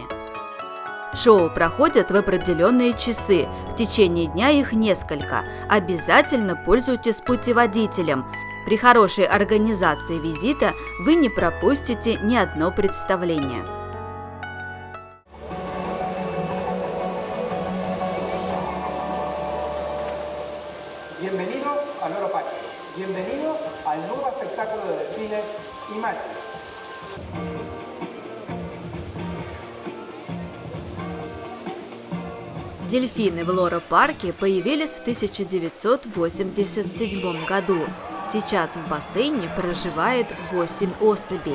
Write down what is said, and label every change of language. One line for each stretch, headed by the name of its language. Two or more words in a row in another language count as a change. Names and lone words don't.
Russian: Шоу проходят в определенные часы, в течение дня их несколько. Обязательно пользуйтесь путеводителем. При хорошей организации визита вы не пропустите ни одно представление.
Spanish: Bienvenido al Loro-Parque. Bienvenido al nuevo espectáculo de delfines y machos.
Russian: Дельфины в Лоро-парке появились в 1987 году. Сейчас в бассейне проживает 8 особей.